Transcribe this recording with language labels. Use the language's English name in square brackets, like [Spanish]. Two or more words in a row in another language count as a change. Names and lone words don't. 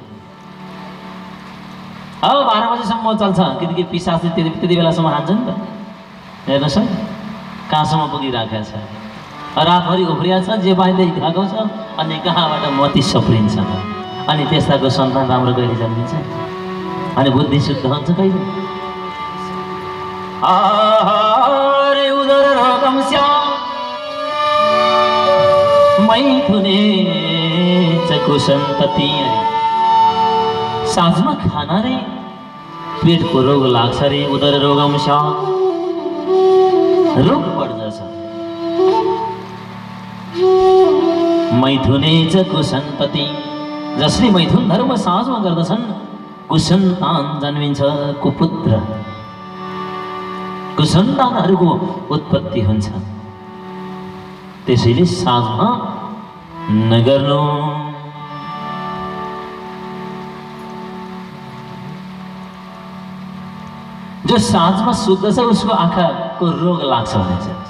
[Nepali] अब 12 बजेसम्म चल्छ, किनकि पिसाच त्यति बेलासम्म खान्छ नि त। हेर्नुहोस् है कहाँसम्म पुगिराखेको छ। रातभरि उफ्रिया छ, जे पाइँदै खाएको छ, अनि कहाँबाट मती सप्रिन्छ। अनि त्यस्ताको सन्तान राम्रो कहिले जन्मिन्छ, अनि बुद्धि शुद्ध हुन्छ कहिले। [Sanskrit] आहारे उदर रोगम स्यात् मैथुने च कुसन्तति। [Nepali] साँझमा खाना रे पेटको रोग लाग्छ रे। [Sanskrit] उदर रोगम स्यात् [Nepali] रोग बढ्दछ। [Sanskrit] मैथुने च कुसन्तति। [Nepali] जसले मैथुन धर्म साँझमा गर्दछन् कुसन्तान जन्मिन्छ, कुपुत्र कुसन्तानहरूको उत्पत्ति हुन्छ। त्यसैले साँझमा नगर्नु। जो साँझमा सुत्दछ उसको आँखाको रोग लाग्छ भन्छ।